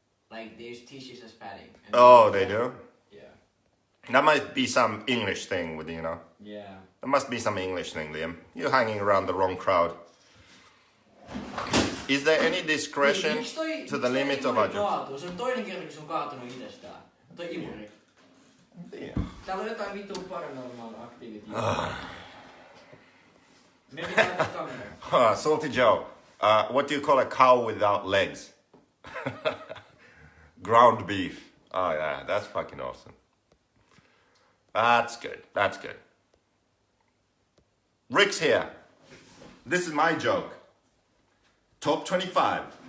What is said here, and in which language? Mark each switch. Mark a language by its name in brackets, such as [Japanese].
[English] Like they use tissues as padding. Oh, they do? Yeah. That might be some English thing with, you know. Yeah. There must be some English thing, Liam. You're hanging around the wrong crowd. Is there any discretion to the limit of our job? [Finnish] Se on toinen kerta, kun se on kaatunut itsestään. Toi imuri. Täällä on jotain vitun [English] paranormal activity. [Finnish] Me pitää ottaa kamera. [English] Salty Joe. What do you call a cow without legs? Ground beef. Oh yeah, that's fucking awesome. That's good. That's good. Rick's here. This is my joke. Top 25.